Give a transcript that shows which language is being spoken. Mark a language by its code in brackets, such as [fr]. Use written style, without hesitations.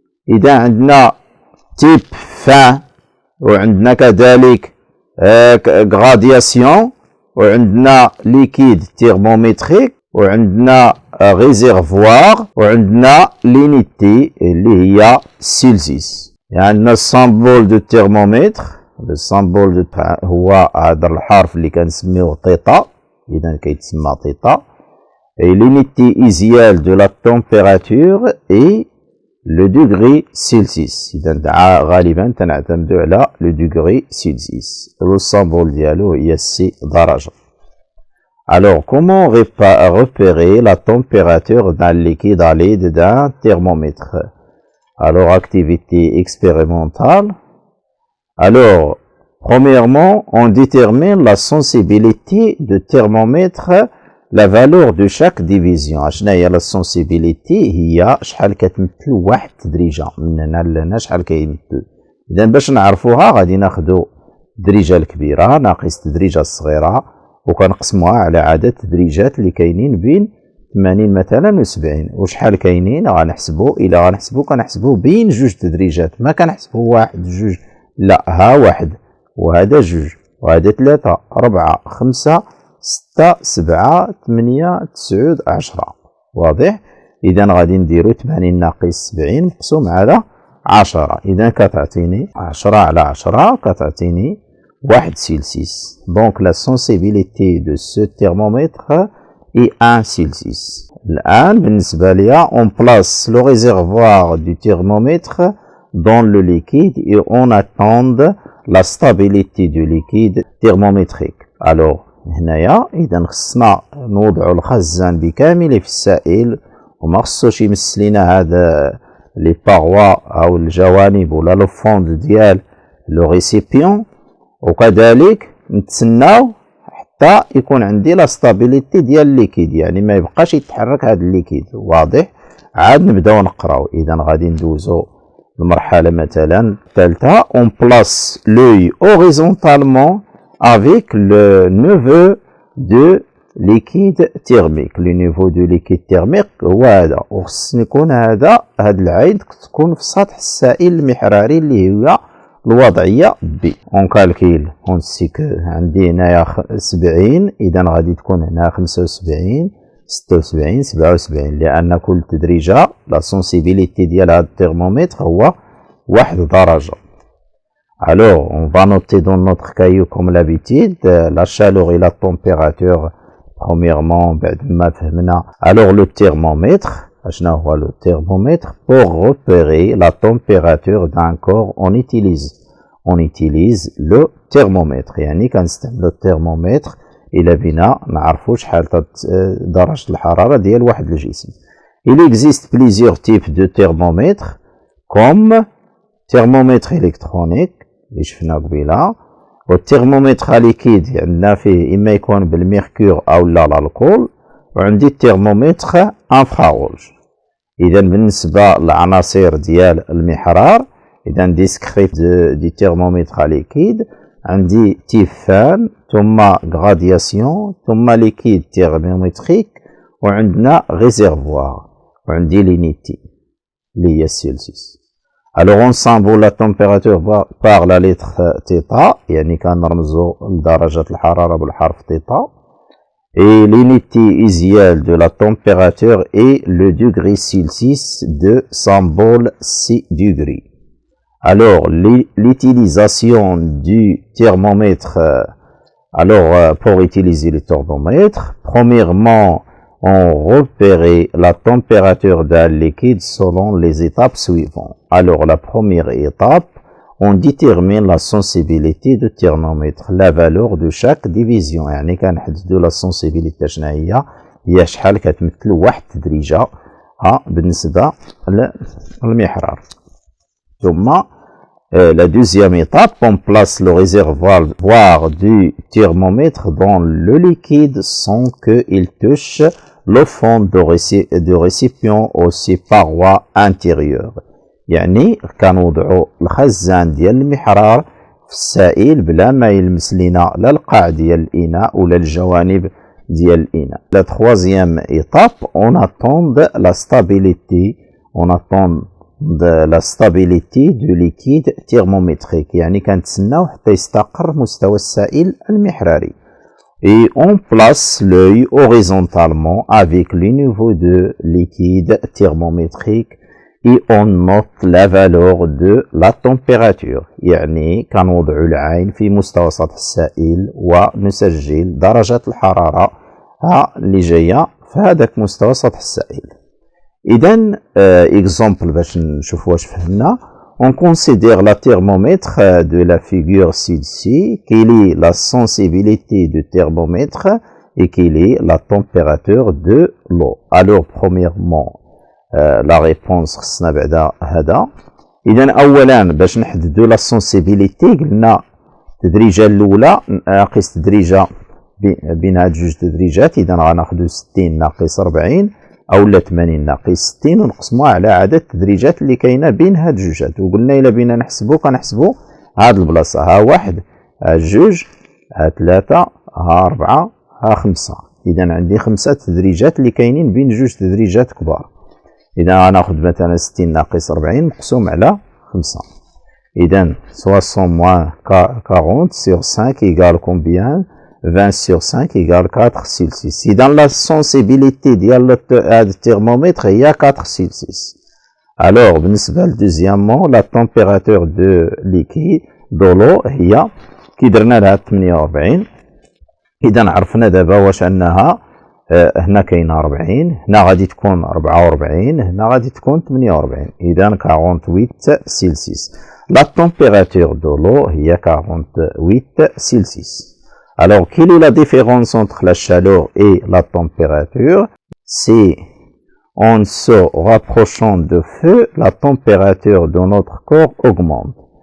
[ar] إذا عندنا تيب فان، وعندنا كذلك غرادياسيون، وعندنا ليكيد تيرمومتريك، وعندنا ريزيرفوار، وعندنا لينيتي اللي هي سيلسيس. يعني عندنا السامبول دو تيرمومتر، السامبول هو هذا الحرف اللي كنسميوه تيتا، إذا كيتسمى تيتا. [fr] Et l'unité isiale de la température est le degré Celsius. [ar] إذا غالبا تنعتمدوا على [fr] le degré Celsius. [ar] السامبول ديالو هي سي درجة. [fr] Alors, comment repérer la température d'un liquide à l'aide d'un thermomètre? Alors, activité expérimentale. Alors, premièrement, on détermine la sensibilité de thermomètre، la valeur de chaque division. [ar] شنو هي la sensibilité؟ هي شحال كتمثل واحد تدريجة من هنا لهنا، شحال كيمثل. إذا باش نعرفوها غادي ناخدو التدريجة الكبيرة ناقص التدريجة الصغيرة، وكنقسموها على عدد التدريجات اللي كاينين بين 80 مثلا و70 وشحال كاينين غنحسبو. إلا غنحسبو كنحسبو بين جوج تدريجات، ما كنحسبو واحد جوج، لا، ها واحد وهذا جوج وهذا 3 4 5 6 7 8 9 10. واضح؟ إذا غادي نديرو 80 ناقص 70 مقسوم على 10. إذا كتعطيني 10 على 10 كتعطيني 1 سيلسيوس. [fr] دونك لا سونسيبيليتي دو سو تيرمومتر اي 1 سيلسيوس. [ar] الآن بالنسبة ليا [fr] on place le réservoir du thermomètre dans le liquide et on attend la stabilité du liquide thermométrique. [ar] Alors هنايا إذا خصنا نوضعو الخزان بكامله في السائل وما خصوش يمس لينا هذا لي باغوا أو الجوانب ولا لو فوند ديال لو ريسيبيون، وكذلك نتسناو حتى يكون عندي لا ستابيليتي ديال الليكيد، يعني ما يبقاش يتحرك هذا الليكيد. واضح؟ عاد نبداو نقراو. إذا غادي ندوزو المرحلة مثلا الثالثة. [fr] on place l'œil horizontalement avec le niveau de liquide thermique. le niveau de liquide thermique [ar] هو هذا، وخصني يكون هاد العين تكون في سطح السائل المحراري اللي هي الوضعية B. [fr] on calcule on sait que [ar] عندي هنايا 70، إذا غادي تكون هنا 75 76 77، لأن كل تدريجة لا سونسيبيليتي ديال هاد الترمومتر هو 1 درجة. [fr] Alors, on va noter dans notre cahier comme l'habitude la chaleur et la température. Premièrement, alors le thermomètre. Le thermomètre, pour repérer la température d'un corps, on utilise le thermomètre. [ar] يعني كنستعمل الترمومتر إلا بينا نعرفو شحال درجة الحرارة ديال واحد الجسم. [fr] Il existe plusieurs types de thermomètres comme thermomètre électronique [ar] اللي شفنا قبيله، والترمومتر ليكيد عندنا فيه إما يكون بالميركور أو لا الكحول، وعندي الترمومتر انفراروج. إذا بالنسبة للعناصر ديال المحرار، إذا ديسكريت دي ترمومتر ليكيد عندي تيفان ثم غرادياسيون ثم ليكيد ترمومتريك وعندنا ريزيرفوار وعندي لينيتي اللي هي السيلسيوس. [fr] Alors on symbole la température par la lettre θ، [ar] يعني كنرمزو لدرجة الحرارة بالحرف θ. [fr] Et l'unité usuelle de la température est le degré Celsius de symbole C degrés. Alors l'utilisation du thermomètre. Alors pour utiliser le thermomètre, premièrement on repère la température d'un liquide selon les étapes suivantes. Alors la première étape, on détermine la sensibilité du thermomètre, la valeur de chaque division. [ar] يعني كنحددو la sensibilité شنو هي شحال كتمثل واحد تدريجة بالنسبة للمحرار. [fr] ثم la deuxième étape, on place le réservoir du thermomètre dans le liquide sans qu'il touche le fond de récipient ou ses parois intérieures. [ar] يعني كنوضعو الخزان ديال المحرار في السائل بلا ما يلمس لينا لا القاع ديال الإناء ولا الجوانب ديال الإناء. [fr] La troisième étape, on attend la stabilité du liquide thermométrique. [ar] يعني كنتسناو حتى يستقر مستوى السائل المحراري. [fr] Et on place l'œil horizontalement avec le niveau de liquide thermométrique et on note la valeur de la température. [ar] يعني كنوضعو العين في مستوى سطح السائل ونسجل درجة الحرارة اللي جاية في هذاك مستوى سطح السائل. إذن exemple باش نشوفو واش فهمنا. [fr] On considère la thermomètre de la figure ci-dessus, quelle est la sensibilité du thermomètre et quelle est la température de l'eau. Alors premièrement la réponse [ar] خصنا بعدا هذا. إذن أولا باش نحددو la sensibilité قلنا التدريجة الأولى ناقص تدريجة بين هاد جوج تدريجات، إذن غناخدو 60 ناقص 40 أولا 80 ناقص 60 ونقسموها على عدد التدريجات اللي كاينة بين هاد جوجات. وقلنا إلا بينا كنحسبو هاد البلاصة ها 1 ها 2 ها 3 ها 4 ها 5. إذا عندي 5 تدريجات اللي كاينين بين 2 تدريجات كبار. إذا غناخد مثلا 60 ناقص 40 مقسوم على 5. [fr] إذا 60 moins 40 sur 5 égale combien؟ 20 sur 5 égale 4 sur 6. [ar] إذا la sensibilité ديال هاد الترمومتر هي [fr] 4 sur 6. Alors [ar] بالنسبة لدوزيامون [fr] لا température de liquide de l'eau [ar] هي كي درنا لها [fr] 48. [ar] إذا عرفنا دابا واش أنها هنا كاينه 40، هنا غادي تكون 44، هنا غادي تكون 48. إذا 48 سيلسيوس. [fr] لا température de l'eau هي 48 Celsius. Alors, quelle est la différence entre la chaleur et la température? C'est en se rapprochant de feu, la température de notre corps augmente.